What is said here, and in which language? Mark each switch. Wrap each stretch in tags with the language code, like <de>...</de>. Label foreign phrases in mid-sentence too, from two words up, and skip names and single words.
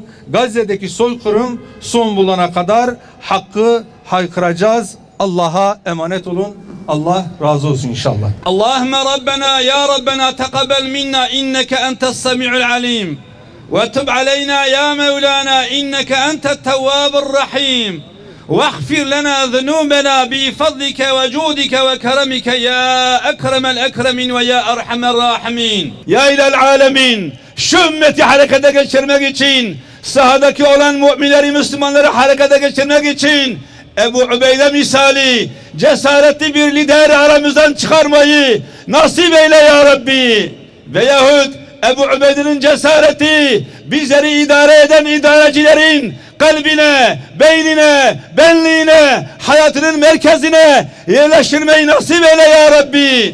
<tr>Gazze'deki soykırım son bulana kadar hakkı haykıracağız. Allah'a emanet olun. Allah razı olsun inşallah.</tr> <ar>اللهم ربنا يا ربنا تقبل منا إنك أنت السميع العليم. وتب علينا يا مولانا إنك أنت التواب الرحيم. واغفر لنا ذنوبنا بفضلك وجودك وكرمك يا أكرم الأكرمين ويا أرحم الراحمين. يا إله العالمين,</ar> <tr>şu ümmeti harekete geçirmek için, sahadaki olan müminleri, Müslümanları harekete geçirmek için Ebu Ubeyde misali cesaretli bir lideri aramızdan çıkarmayı nasip eyle ya Rabbi. Veyahut Ebu Ubeyde'nin cesareti bizleri idare eden idarecilerin kalbine, beynine, benliğine, hayatının merkezine yerleştirmeyi nasip eyle ya Rabbi.</tr>